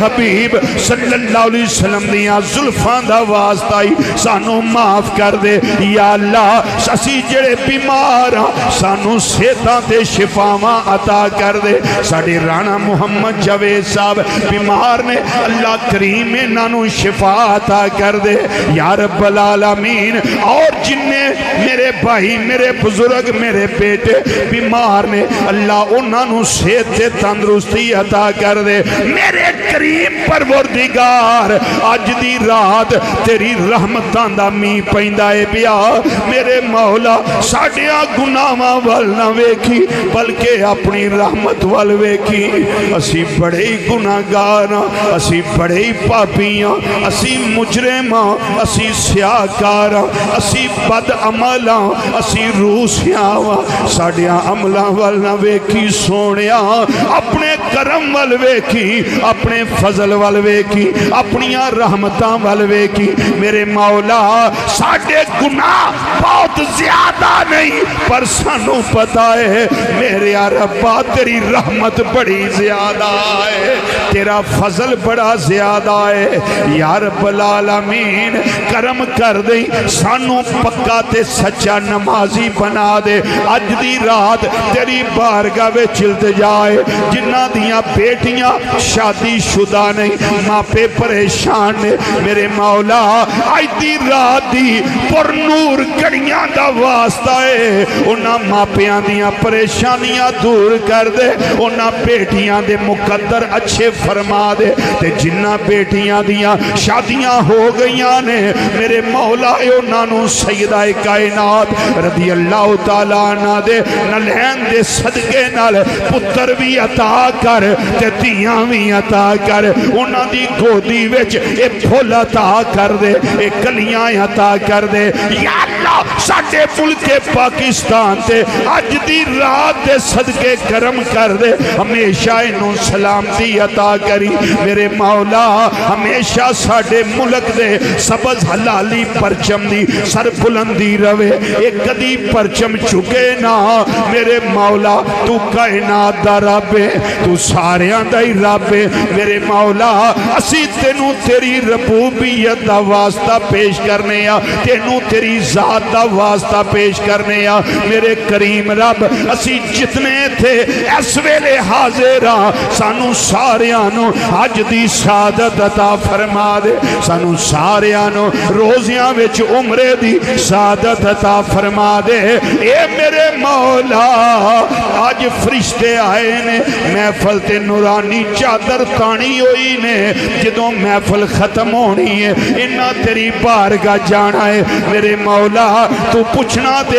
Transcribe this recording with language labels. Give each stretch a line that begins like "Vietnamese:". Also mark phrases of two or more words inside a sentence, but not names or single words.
Punjabi: حبیب
Arabic: صلی اللہ علیہ وسلم
Punjabi: دیاں زلفاں دا واسطہ ہی سانو معاف کر دے یا اللہ اسی جڑے بیمار ہاں سانو صحتاں تے شفاواں عطا کر دے ساڈے رانا محمد جاوید صاحب بیمار نے اللہ کریم انہاں نو شفا عطا کر دے
Arabic: یا رب العالمین
Punjabi: اور جننے میرے بھائی میرے بزرگ میرے بیٹے بیمار نے اللہ انہاں نو صحت تے تندرستی عطا کر دے میرے کریم پروردگار اج دی رات تیری رحمتاں دا می پیندا اے پیا میرے مولا ساڈیاں گناہاں ول نہ ویکھی بلکہ اپنی رحمت ول ویکھی اسی بڑے ہی گناہگار ہاں اسی بڑے ہی پاپی ہاں اسی مجرم ہاں اسی سیاہکار ہاں اسی بد عمل ہاں اسی روسیاں ہاں ساڈیاں عملاں ول نہ ویکھی سونیا اپنے کرم ول ویکھی اپنے فضل ول ویکھی اپنیاں رحمتاں ول ویکھی میرے مولا ساڈے گناہ بہت زیادہ نہیں پر سانو پتا ہے میرے ربا تیری رحمت بڑی زیادہ ہے تیرا فضل بڑا زیادہ ہے
Arabic: یا رب
Punjabi: العالمین کرم کر دے سانو پکا تے سچا نمازی بنا دے اج دی رات تیری بارگاہ وچ التجائے جنہ دیاں بیٹیاں شادی شدہ نہیں ماپے پریشان نے میرے مولا اج دی رات دی پر نور گھڑیاں دا واسطہ ہے انہاں ماپیاں دیاں پریشانیاں دور کر دے انہاں بیٹیاں دے مقدر اچھے فرما دے تے جنہ بیٹیاں دیاں شادیاں ہو گئیاں نے میرے مولا انہاں نو سیدہ کائنات
Arabic: رضی اللہ تعالیٰ عنہ
Punjabi: دے نلین دے صدقے نال پتر بھی عطا کر تے دیاں بھی عطا کر انہاں دی گودی وچ اے پھول عطا کر دے اے کلیاں عطا کر دے یا اللہ ساڈے ملک پاکستان تے اج دی رات دے صدقے کرم کر دے ہمیشہ انہوں سلامتی عطا کری میرے مولا ہمیشہ ساڈے ملک دے سبز حلالی پرچم دی سر بلندی روے ایک کدی پرچم چکے نہ میرے مولا تو کائنات دا رب ہے تو ساریاں دا ہی رب ہے میرے مولا اسی تینوں تیری ربوبیت دا واسطہ پیش کرنے آ تینوں تیری ذات دا واسطہ پیش کرنے آ میرے کریم رب اسی جتنے تھے اس ویلے حاضر ہاں سانو ساریاں نو اج دی سعادت عطا فرما دے سانو ساریاں نو روزیاں وچ عمرے دی سعادت عطا فرما دے اے میرے مولا آج فرشتے آئے نے محفل تے نورانی چادر تانی ہوئی نے جدوں محفل ختم ہونی ہے انہاں تیری بارگاہ جانا ہے میرے مولا تو پوچھنا تے